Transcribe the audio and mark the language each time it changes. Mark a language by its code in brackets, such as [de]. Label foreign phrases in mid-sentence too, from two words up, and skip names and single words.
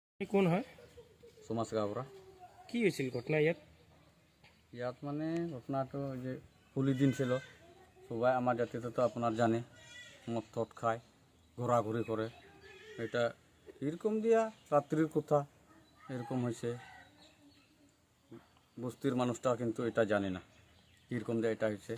[as] কোন হয়? সমাজ গাঁৱৰ কি হৈছিল ঘটনা ইয়াত? [bn] ইয়াত মানে ঘটনাটো যে হোলি দিন ছিল, সবাই আমার জাতিতে তো আপনার জানে মদ টদ খায়, ঘোরাঘুরি করে। এটা এরকম দিয়া রাত্রির কথা এরকম হয়েছে। বস্তির মানুষটা কিন্তু এটা জানে না এরকম দিয়ে এটা হয়েছে।